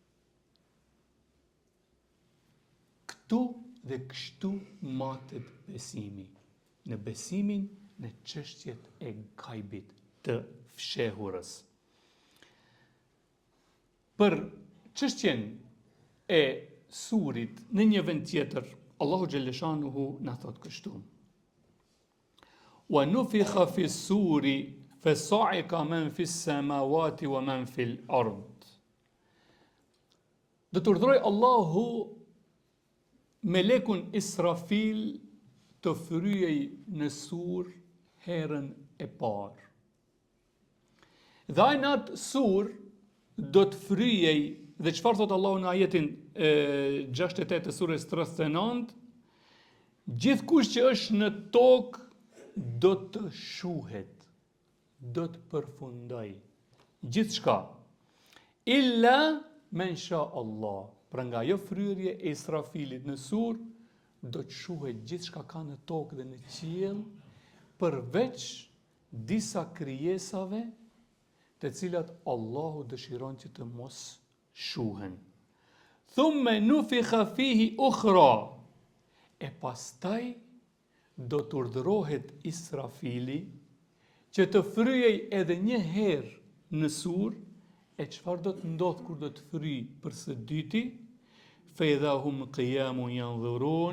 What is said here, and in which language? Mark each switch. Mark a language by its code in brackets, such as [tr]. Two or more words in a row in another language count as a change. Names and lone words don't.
[sq] Këtu dhe kështu matet besimi, në besimin në çështjet e gajbit të fshehurës. Për çështjen e surit në një vend tjetër, [ar] الله جل شأنه [sq] na thot kështu: [ar] ونفخ في الصور فصعق من في السماوات ومن في الأرض. [sq] Do të urdhroj Allahu melekun Israfil të fryej në sur herën e parë. Dhe ai në atë sur do të fryej, dhe çfarë thot Allahu në ajetin 68 të surës 39, gjithkush që është në tokë do të shuhet, do të përfundoj. Gjithçka. [ar] إلا من شاء الله. [sq] Pra nga jo fryrje e Israfilit në sur, do të shuhet gjithçka ka në tokë dhe në qiell, përveç disa krijesave të cilat Allahu dëshiron që të mos shuhen. [ar] ثم نفخ فيه أخرى. [sq] E pastaj do të urdhërohet Israfili që të fryej edhe një herë në sur. E çfarë do të ndodh kur do të fryj për së dyti? [ar] فإذا هم قيام ينظرون.